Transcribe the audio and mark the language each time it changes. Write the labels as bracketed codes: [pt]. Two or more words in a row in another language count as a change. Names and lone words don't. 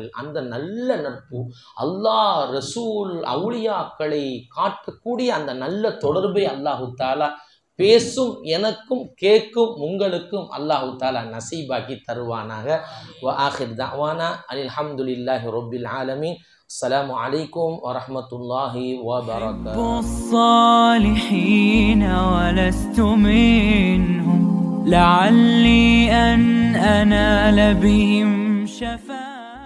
[ta] அந்த நல்ல நட்பு, அல்லாஹ், ரசூல், அவுலியாக்களை காட்டக்கூடிய அந்த நல்ல தொடர்பை [ar] الله تعالى [ta] பேசும் எனக்கும் கேட்கும் உங்களுக்கும் [ar] الله تعالى [ta] நசீபாக்கி தருவானாக. [ar] وآخر دعوانا الحمد لله رب العالمين. السلام عليكم ورحمة الله وبركاته. الصالحين ولست منهم لعلي أن أنال بهم شفاعة.